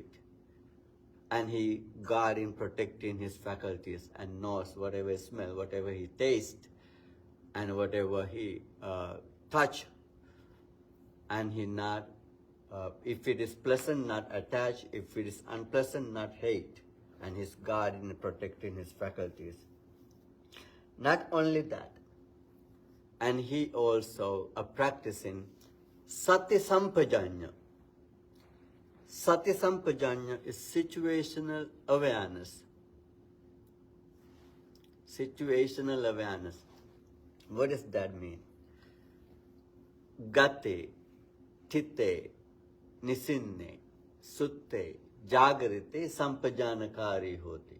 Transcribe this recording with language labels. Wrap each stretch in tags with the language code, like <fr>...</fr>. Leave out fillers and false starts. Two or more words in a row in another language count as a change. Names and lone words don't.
<en>And he guarding, protecting his faculties and knows whatever smell, whatever he taste, and whatever he touch, and he not, if it is pleasant, not attach, if it is unpleasant, not hate, and he's guarding and protecting his faculties. Not only that, and he also practicing</en> <pi>sati sampajanya.</pi> <en>Sati sampajanya is situational awareness. Situational awareness. What does that mean?</en> <pi>Gate, Tite, Nisinne, Sutte, Jagarite, Sampajanakari hoti.</pi>